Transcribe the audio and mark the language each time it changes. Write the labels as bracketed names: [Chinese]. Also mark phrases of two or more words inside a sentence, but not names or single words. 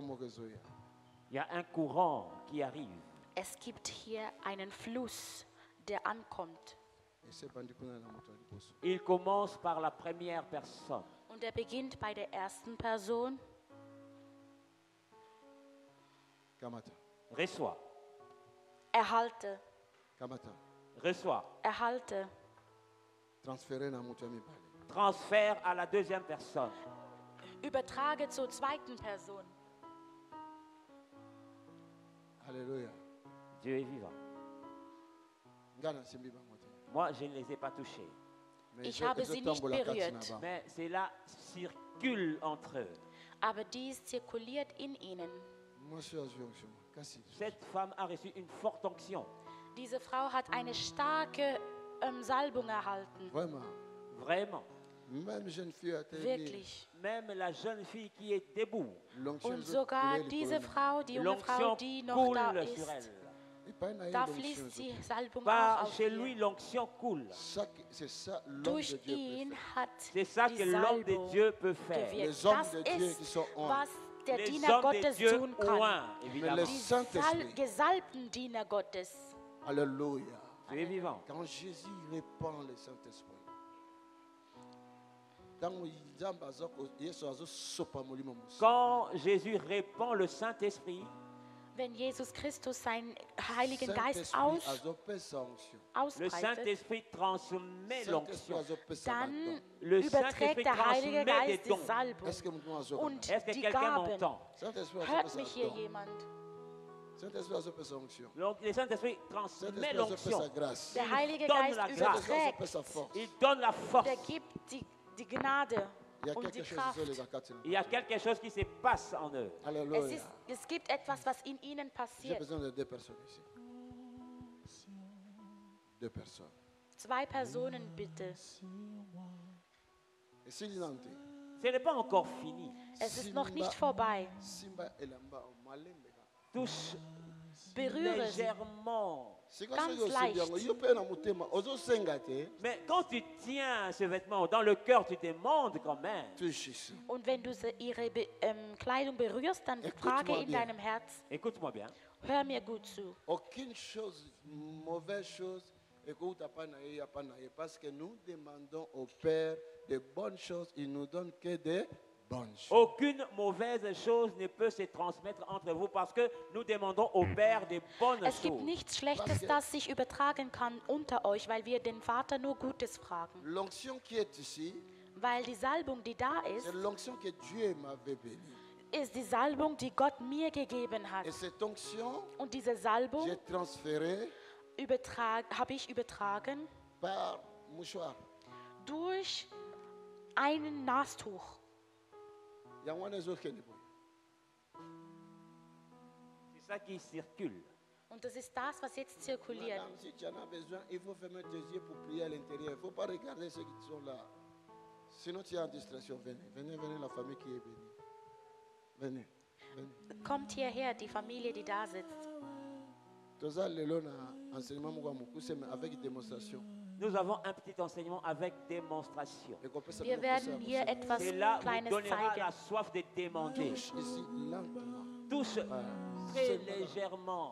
[French] Il y a un courant qui arrive. [German] Es gibt hier einen Fluss, der ankommt. [French] Il commence par la première personne. [German] Und er beginnt bei der ersten Person. [French] Reçois. [German] Erhalte, [French] Reçois. [German] erhalte. [French] Transfert à la deuxième personne. [German] Übertrage zur zweiten Person. [French] Alléluia. Dieu est vivant. Moi, je ne les ai pas touchés. [German] Ich habe sie nicht berührt. [French] Mais cela circule entre eux. [German] Aber dies zirkuliert in ihnen. [French] Cette femme a reçu une forte onction. [German] Diese Frau hat eine starke Salbung erhalten. [French] Vraiment. [German] Wirklich. [French] Même la jeune fille qui est debout. [German] Und sogar diese Frau, die junge Frau, die noch da [French] L'onction coule sur [German] ist, [French] elle. [German] da fließt die Salbung auch [French] Par [German] auf [French] chez [German] ihr. [French] lui, l'onction coule. [German] Durch ihn hat [French] C'est ça que [German] die [French] l'homme de [German] Salbung [French] Dieu peut faire. [German] gewirkt. [French] Les hommes [German] Das [French] de Dieu qui [German] ist, [French] sont en. [German] was der [French] Les [German] Diener [French] hommes de [German] Gottes [French] Dieu [German] tun kann. [French] loin, évidemment. Le [German] Die [French] Saint-Esprit. [German] gesalbten Diener Gottes. [French] Alléluia. Tu es vivant. Quand Jésus répand le Saint-Esprit, Quand Jésus répand le Saint-Esprit, [German] Wenn Jesus Christus seinen Heiligen Geist [French] le [German] ausbreitet, [French] Saint-Esprit transmet l'onction. [German] dann [French] Le [German] überträgt [French] Saint-Esprit [German] der Heilige [French] transmet des [German] Geist die [French] dons. [German] Salbung und [French] Est-ce que [German] die [French] quelqu'un [German] Gaben. [French] m'entend? [German] Hört mich hier jemand? [French] Donc, le Saint-Esprit transmet l'onction. [German] Der Heilige [French] donne [German] Geist [French] la grâce. [German] überträgt, [French] Il donne la force. [German] der gibt die Gnade und die Kraft. [French] Il y a quelque chose qui se passe en eux. [German] Es gibt etwas, was in ihnen [French] J'ai [German] passiert. [French] besoin de deux personnes ici. Deux personnes. [German] Zwei Personen bitte. [French] Et s'il y en a Ce n'est pas encore fini. [German] Es ist noch nicht vorbei. [Lingala] Simba elamba o malembe. [French] Touche [German] Berühre sie. [French] légèrement. [German] Ganz leicht. [French] Mais quand tu tiens ce vêtement dans le cœur, tu demandes quand même. [German] Und wenn du ihre Kleidung berührst, dann frage in deinem Herz, [French] Écoute-moi bien. [German] hör mir gut zu. [French] Aucune chose, mauvaise chose, écoute, parce que nous demandons au Père de bonnes choses, il nous donne que des bonnes choses. Aucune mauvaise chose ne peut se transmettre entre vous parce que nous demandons au Père des bonnes [German] Es gibt [French] choses. [German] nichts Schlechtes, das sich übertragen kann unter euch, weil wir den Vater nur Gutes fragen. [French] L'onction qui est ici, [German] Weil die Salbung, die da ist, [French] c'est l'onction que Dieu m'avait bénie. [German] ist die Salbung, die Gott mir gegeben hat. [French] Et cette onction, [German] Und diese Salbung [French] j'ai transféré [German] habe ich übertragen [French] par mouchoir. [German] durch ein Nastuch. [French] C'est ça qui circule. [German] Und das ist das, was jetzt zirkuliert. [French] Madame, si tu en as besoin, il faut fermer tes yeux pour prier à l'intérieur. Il ne faut pas regarder ceux qui sont là. Sinon, tu es en distraction. Venez, venez, venez, la famille qui est bénie. Venez, venez. [German] Kommt hierher, die Familie, die da sitzt. [Lingala] Toza lelo na enseignement moko mukuse [French] mais avec démonstration. Nous avons un petit enseignement avec démonstration. [German] Wir werden hier etwas [French] C'est là où [German] Kleines [French] donnera [German] zeigen. [French] la soif de demander. Touche ici lentement. Touche très légèrement.